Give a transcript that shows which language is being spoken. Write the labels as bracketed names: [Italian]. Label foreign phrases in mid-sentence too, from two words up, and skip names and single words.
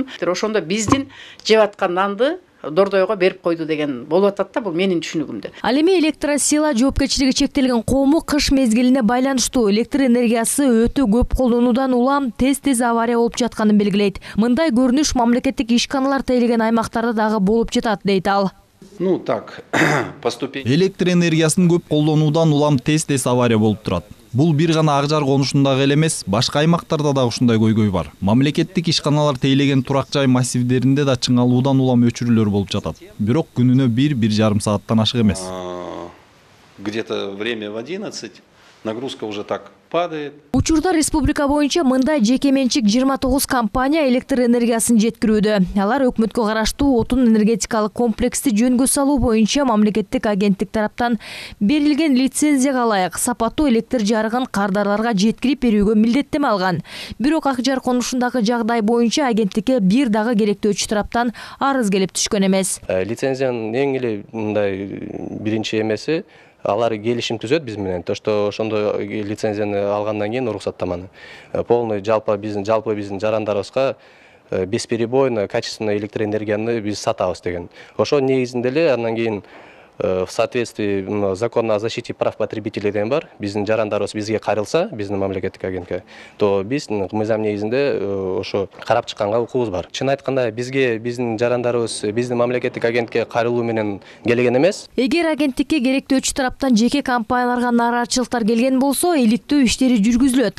[Kyrgyz] Ошондо биздин жеп аткан нанды Дордойго берип койду деген болуп атат да, бул менин түшүнүгүмдө. Ал эми Электросила жоопкерчилиги чектелген коому кыш мезгилине байланыштуу электр энергиясы өтө көп колдонуудан улам тез авария болуп жатканын белгилейт. Мындай көрүнүш мамлекеттик ишканалар тейлеген аймактарда дагы болуп жатат дейт ал. [Russian] Ну так, поступить. [Kyrgyz] Электр энергиясын көп колдонуудан улам тез авария болуп турат. Бул бир гана Ак Жар конушундагы эле эмес, башка аймактарда да ушундай көйгөй бар. Мамлекеттик ишканалар тейлеген турак жай массивдеринде да чыңалуудан улам өчүрүүлөр болуп жатат. Бирок күнүнө 1-1,5 сааттан ашык эмес. [Russian] Где-то время в 11, нагрузка уже так падает. [Kyrgyz] Учурда республика боюнча мындай жеке менчик 29 компания электр энергиясын жеткирүүдө. Алар өкмөткө караштуу отун энергетикалык комплексти жөнгө салуу боюнча мамлекеттик агенттик тараптан берилген лицензияга ылайык сапаттуу электр жарыгын кардарларга жеткирип берүүгө милдеттеме алган. Бирок Ак Жар конушундагы жагдай боюнча агенттикке бир дагы керектөөчү тараптан арыз келип түшкөн эмес. Лицензиянын эң эле мындай биринчи эмеси алар келишим түзөт биз менен. [Russian] То что [Kyrgyz] ошондой лицензияны алгандан кийин уруксаттаманы полный жалпы биздин жарандарыбызга [Russian] бесперебойно качественный [Kyrgyz] электроэнергияны биз сатабыз деген. Ошо негизинде эле андан кийин [Russian] в соответствии закона о защите прав потребителей [Kyrgyz] деген бар. Биздин жарандарыбыз бизге кайрылса, биздин мамлекеттик агентке, то биз мыйзам негизинде ошо карап чыкканга укугубуз бар. Чын айтканда бизге биздин жарандарыбыз биздин мамлекеттик агентке кайрылуу менен келген эмес. Эгер агенттикке керектөөчү тараптан жеке компанияларга нааразычылыктар келген болсо, иликтөө иштери жүргүзүлөт.